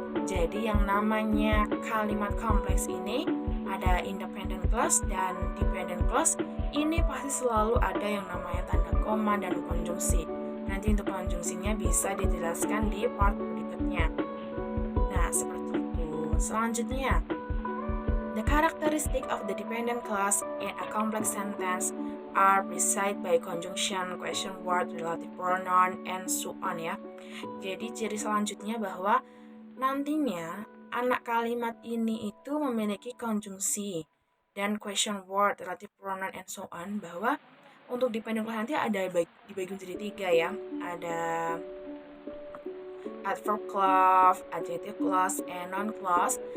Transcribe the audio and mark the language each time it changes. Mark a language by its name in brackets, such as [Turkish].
[Indonesian] Jadi yang namanya kalimat kompleks ini ada independent clause dan dependent clause, ini pasti selalu ada yang namanya tanda koma dan konjungsi. Nanti untuk konjungsinya bisa dijelaskan di part berikutnya. Nah, seperti itu. [English] Selanjutnya, the characteristic of the dependent clause in a complex sentence are preceded by conjunction, question word, relative pronoun, and so on ya. [Indonesian] Jadi ciri selanjutnya bahwa nantinya anak kalimat ini itu memiliki konjungsi dan question word, relative pronoun, [English] and so on, [Indonesian] bahwa untuk dependent clause nanti ada dibagi menjadi 3 ya. Ada adverb clause, adjective clause, and noun clause.